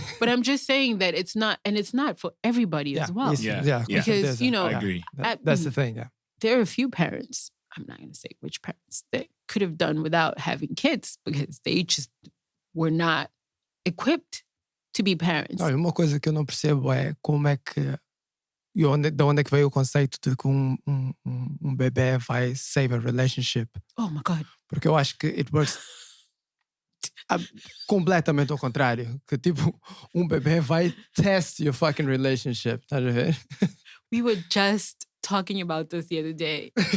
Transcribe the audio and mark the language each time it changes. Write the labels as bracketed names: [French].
[English] But I'm just saying that it's not, and it's not for everybody as well. Because, I agree. That's the thing, There are a few parents, I'm not going to say which parents, that could have done without having kids because they just were not equipped to be parents. [Portuguese] Olha, uma coisa que eu não percebo é como é que de onde é que veio o conceito de que um bebê vai [English] save a relationship. Oh my God. [Portuguese] Porque eu acho que [English] it works [Portuguese] completamente ao contrário. Que tipo, bebê vai [English] test your fucking relationship. [Portuguese] Estás a ver? [English] We were just talking about this the other day.